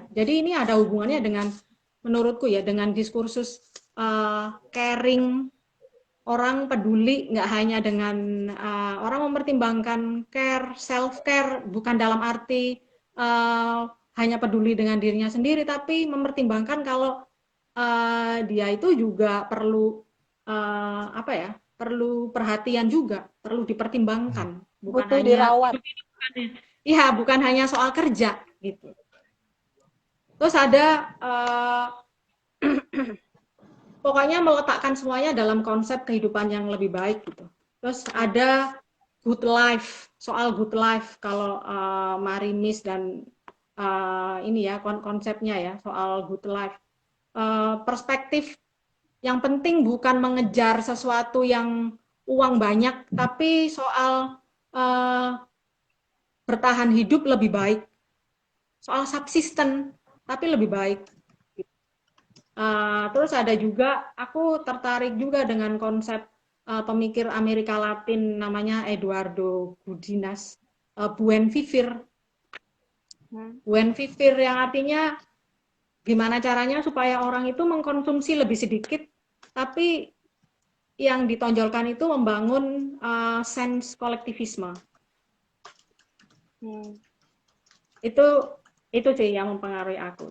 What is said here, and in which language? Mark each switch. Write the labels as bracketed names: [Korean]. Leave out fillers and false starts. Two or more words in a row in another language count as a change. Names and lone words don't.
[Indonesian] Jadi ini ada hubungannya dengan menurutku ya dengan diskursus caring, orang peduli nggak hanya dengan orang mempertimbangkan care, [English] self care [Indonesian] bukan dalam arti hanya peduli dengan dirinya sendiri, tapi mempertimbangkan kalau dia itu juga perlu perlu perhatian juga, perlu dipertimbangkan, bukan butuh hanya dirawat. bukan hanya soal kerja gitu. Terus ada pokoknya meletakkan semuanya dalam konsep kehidupan yang lebih baik gitu. Terus ada [English] good life, [Indonesian] soal [English] good life [Indonesian] kalau Marimis dan ini ya konsepnya ya soal [English] good life. [Indonesian] Perspektif yang penting bukan mengejar sesuatu yang uang banyak, tapi soal bertahan hidup lebih baik, soal subsisten tapi lebih baik. Terus ada juga, aku tertarik juga dengan konsep pemikir Amerika Latin namanya Eduardo Gudinas, [Spanish] buen vivir. Buen vivir [Indonesian] yang artinya gimana caranya supaya orang itu mengkonsumsi lebih sedikit, tapi yang ditonjolkan itu membangun sense kolektivisme. Itu sih yang mempengaruhi aku.